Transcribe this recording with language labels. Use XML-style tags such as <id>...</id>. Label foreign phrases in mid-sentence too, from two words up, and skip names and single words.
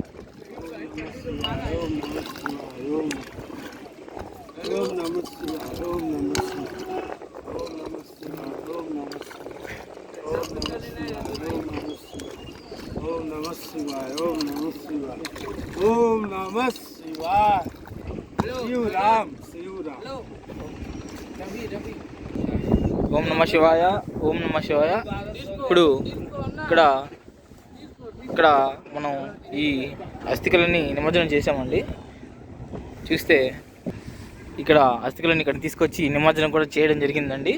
<sa>ओम नमः शिवाय, ओम नमः शिवाय, ओम नमः ओम नमः शिवाय, ओम नमः शिवाय, ओम नमः शिवाय, शिव राम ఓం నమ శివాయ, ఓం నమ శివాయ.</sa> <te>ఇప్పుడు ఇక్కడ మనం ఈ అస్థికలని నిమజ్జనం చేసామండి. చూస్తే ఇక్కడ అస్థికలని ఇక్కడ తీసుకొచ్చి నిమజ్జనం కూడా చేయడం జరిగిందండి.</te>